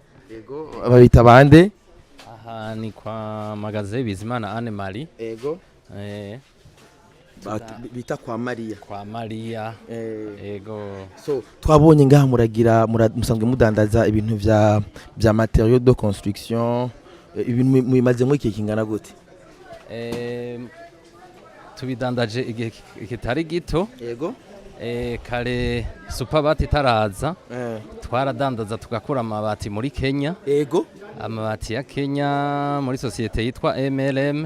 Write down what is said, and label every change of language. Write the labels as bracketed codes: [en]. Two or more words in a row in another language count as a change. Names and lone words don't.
[rn] yego babita bande aha ni kwa magaze Bizimana Anne Marie yego bita kwa Maria yego so twabonye ngaha muragira musanzwe mudandaza ibintu vya [fr] matériaux de construction [rn] ibintu mubimaze mu iki kingana gute tubidandaje igihe kitari gito yego kare Superbad itaraza twaradandaza tugakura amabati muri Kenya yego amabati ya Kenya muri societe yitwa MLM